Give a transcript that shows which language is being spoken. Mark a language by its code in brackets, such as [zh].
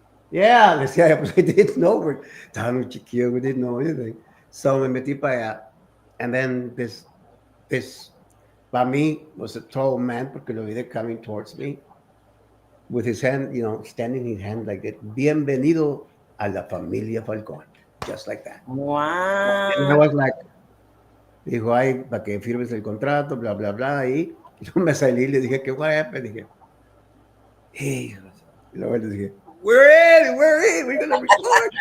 [en] Yeah, [es] les decía, pues [en] I didn't know. [es] Estábamos chiquillos, [en] we didn't know anything. So [es] me metí para allá. [en] And then this, by me, was a tall man, [es] porque lo vi de [en] coming towards me, with his hand, standing his hand like that. [es] Bienvenido a la familia Falcón. [en] Just like that. And I Wow. was like, [es] dijo, ay, para que firmes el contrato, bla, bla, bla. Y yo me salí y le dije, ¿qué va a happen? Dije, hey. Y luego le dije, [en] we're going to record.